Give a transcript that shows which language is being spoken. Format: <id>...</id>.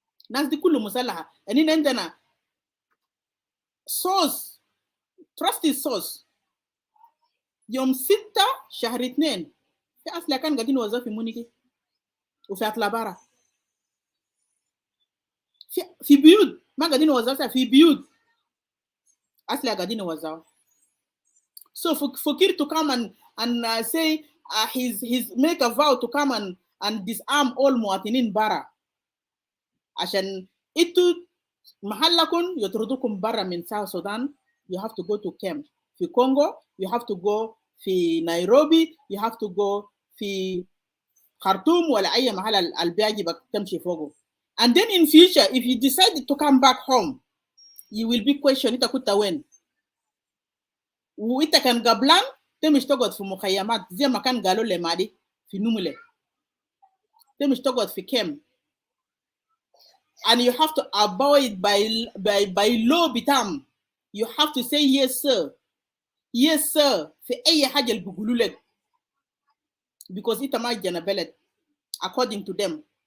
<ar>الناس دي كله مسلحه. يعني عندنا</ar> <en>source trusted source</en> <ar>يوم 6 شهر 2 في اسلحه كان قاعدين يوزعوا في مونيكي وفي اطلابارا في بيوت. ما قاعدين يوزعوا في بيوت اسلحه قاعدين يوزعوا.</ar> <en>So for Kiir to come and say he's make a vow to come and disarm all</en> <ar>مواطنين برا عشان انتوا محلكم يطردوكم برا من</ar> <en>South Sudan. You have to go to camp في Congo, you have to go في Nairobi, you have to go في خرطوم</en> <ar>ولا أي محل البيعجبك تمشي فوقه.</ar> <en>And then in future if you decide to come back home you will be questioned</en> <ar>انت كنت وين. وانت كان قبلان تمش تقعد في مخيمات زي ما كان قالوا لي مادي في نوملة. تمش تقعد في كام.</ar> <en>and you have to abide by law</en> <ar>بتاعهم.</ar> <en>you have to say yes sir</en> <ar>في أي حاجة اللي بيقولوا لك</ar> <en>because</en> <ar>انت ما جانا بلد</ar> <en>according to them.</en>